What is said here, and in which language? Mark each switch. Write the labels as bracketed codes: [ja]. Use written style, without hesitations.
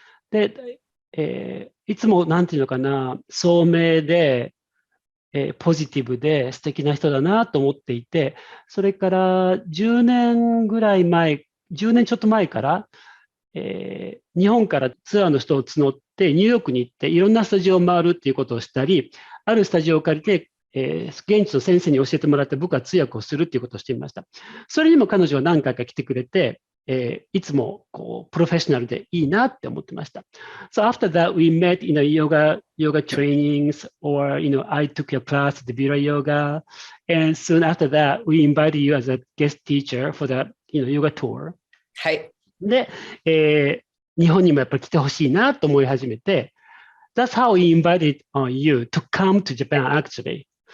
[ja] で、いつもなんていうのかな、聡明で、ポジティブで素敵な人だなと思っていて、それから10年ちょっと前から、日本からツアーの人を募ってニューヨークに行っていろんなスタジオを回るっていうことをしたり、あるスタジオを借りて、現地の先生に教えてもらって僕は通訳をするっていうことをしていました。それにも彼女は何回か来てくれて、いつもこうプロフェッショナルでいいなって思ってました。 [en] So after that, we met in yoga trainings, or I took your class at the Vira Yoga, and soon after that, we invited you as a guest teacher for the yoga tour. [ja] はい。で、日本にもやっぱり来てほしいなと思い始めて、 [en] That's how we invited you to come to Japan actually.